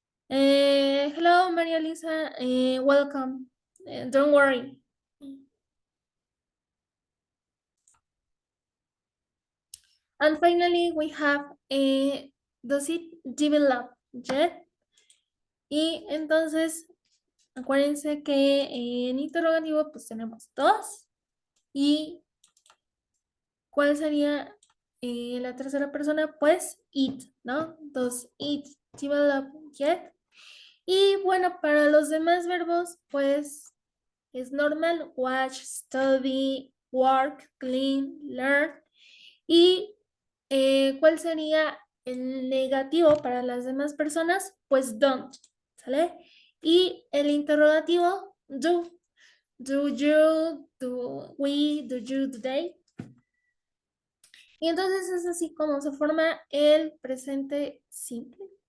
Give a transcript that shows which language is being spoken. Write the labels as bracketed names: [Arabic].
[English] Hello, Maria Lisa. Welcome. Don't worry. And finally, we have, does it develop yet? [Spanish] Y entonces, acuérdense que en interrogativo, pues tenemos dos. ¿Y cuál sería la tercera persona? [English] Pues it, ¿no? Does it develop yet? [Spanish] Y bueno, para los demás verbos, pues es normal, watch, study, work, clean, learn. ¿Y cuál sería el negativo para las demás personas? Pues don't, ¿sale? Y el interrogativo, do. [English] Do you, do we, do you, do they. [Spanish] Y entonces es así como se forma el presente simple.